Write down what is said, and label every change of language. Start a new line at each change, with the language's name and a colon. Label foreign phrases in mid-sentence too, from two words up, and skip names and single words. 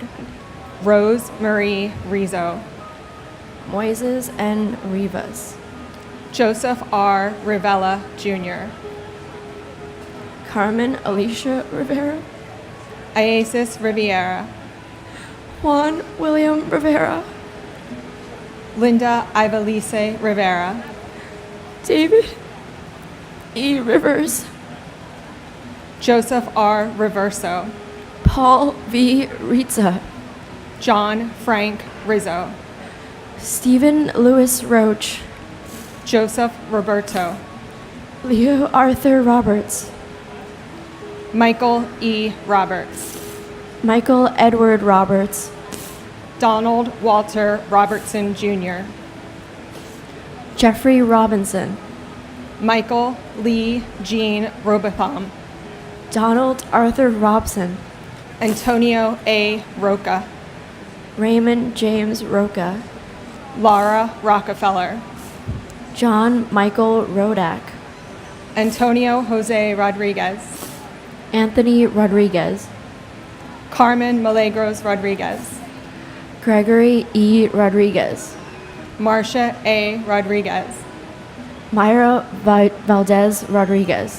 English: Rose Marie Rizzo. Moises N. Rivas. Joseph R. Rivella Jr. Carmen Alicia Rivera. Iasis Riviera. Juan William Rivera. Linda Ivalise Rivera. David E. Rivers. Joseph R. Reverso. Paul V. Rizza. John Frank Rizzo. Stephen Lewis Roach. Joseph Roberto. Leo Arthur Roberts. Michael E. Roberts. Michael Edward Roberts. Donald Walter Robertson Jr. Jeffrey Robinson. Michael Lee Jean Robotham. Donald Arthur Robson. Antonio A. Roca. Raymond James Roca. Laura Rockefeller. John Michael Rodak. Antonio Jose Rodriguez. Anthony Rodriguez, Carmen Milagros Rodriguez, Gregory E. Rodriguez, Marcia A. Rodriguez, Myra Valdez Rodriguez,